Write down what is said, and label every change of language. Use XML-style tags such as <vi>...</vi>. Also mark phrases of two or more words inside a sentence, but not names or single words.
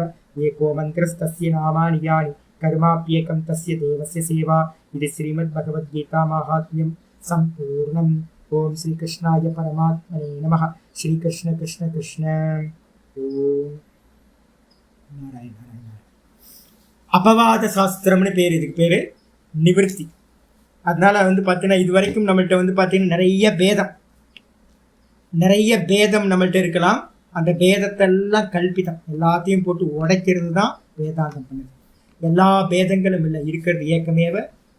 <sa>एको मन्त्रस्तस्य नामानि यानि कर्माप्येकं तस्य देवस्य सेवा. इति श्रीमद्भगवद्गीता माहात्म्यं सम्पूर्णम्. ओम श्रीकृष्णाय परमात्मने नमः. श्रीकृष्ण कृष्ण कृष्ण. ओम नारायण नारायण.</sa> <ta>अपवाद சாஸ்திரம்னு பேர், இதுக்கு பேரு நிவர்த்தி. அதனால வந்து பார்த்தீங்கன்னா இது வரைக்கும் நம்மள்கிட்ட வந்து பார்த்தீங்கன்னா நிறைய பேதம் நம்மள்கிட்ட இருக்கலாம். அந்த பேதத்தெல்லாம் கல்பிதம், எல்லாத்தையும் போட்டு உடைக்கிறது தான் வேதாந்தம் பண்ணுது. எல்லா பேதங்களும் இல்லை, இருக்கிறது</ta> <sa>एकमेव अद्वितीयम्.</sa>